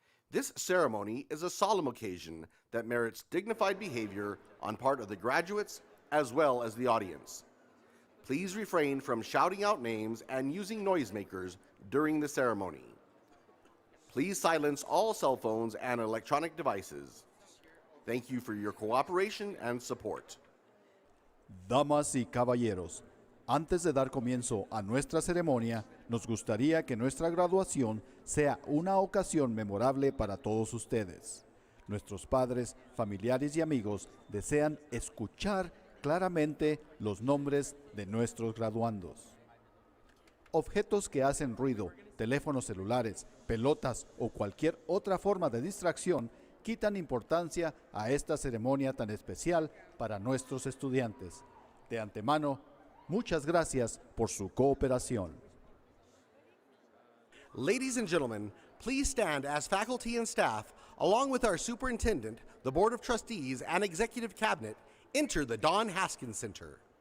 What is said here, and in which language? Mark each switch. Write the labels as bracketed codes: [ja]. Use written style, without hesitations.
[en] This ceremony is a solemn occasion that merits dignified behavior on part of the graduates as well as the audience. Please refrain from shouting out names and using noisemakers during the ceremony. Please silence all cell phones and electronic devices. Thank you for your cooperation and support. [es] Damas y caballeros, antes de dar comienzo a nuestra ceremonia, nos gustaría que nuestra graduación sea una ocasión memorable para todos ustedes. Nuestros padres, familiares y amigos desean escuchar claramente los nombres de nuestros graduandos. Objetos que hacen ruido, teléfonos celulares, pelotas o cualquier otra forma de distracción quitan importancia a esta ceremonia tan especial para nuestros estudiantes. De antemano, muchas gracias por su cooperación. [en] Ladies and gentlemen, please stand as faculty and staff, along with our superintendent, the Board of Trustees, and Executive Cabinet, enter the Don Haskins Center.